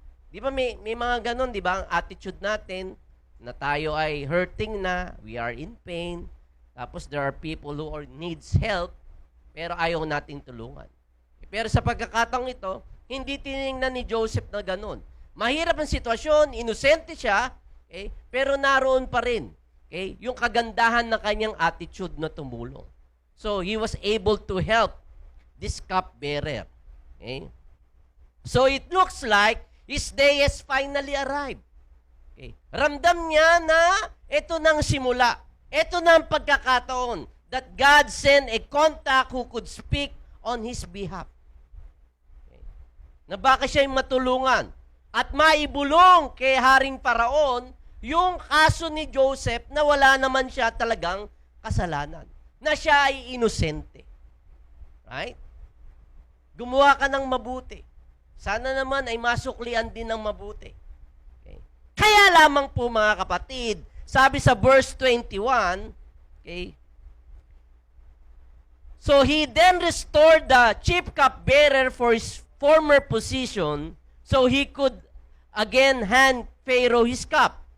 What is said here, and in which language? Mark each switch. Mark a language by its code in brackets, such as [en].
[tl] Di ba may mga ganon, di ba? Ang attitude natin na tayo ay hurting na, [en] we are in pain, [tl] tapos [en] there are people who needs help, [tl] pero ayaw nating tulungan. Pero sa pagkakataong ito, hindi tinignan ni Joseph na ganon. Mahirap ang sitwasyon, inosente siya, pero naroon pa rin yung kagandahan ng kanyang attitude na tumulong. [en] So, he was able to help this cupbearer. So, it looks like his day has finally arrived. [tl] Ramdam niya na ito nang simula. Ito na ang pagkakataon [en] that God sent a contact who could speak on his behalf. [tl] Na baka siya'y matulungan. at maibulong kay Haring Paraon yung kaso ni Joseph na wala naman siya talagang kasalanan. Na siya ay inosente. Right? Gumawa ka ng mabuti. Sana naman ay masuklian din ng mabuti. Okay? Kaya lamang po mga kapatid, sabi sa verse 21, [en] okay, so he then restored the chief cupbearer for his former position so he could again hand Pharaoh his cup.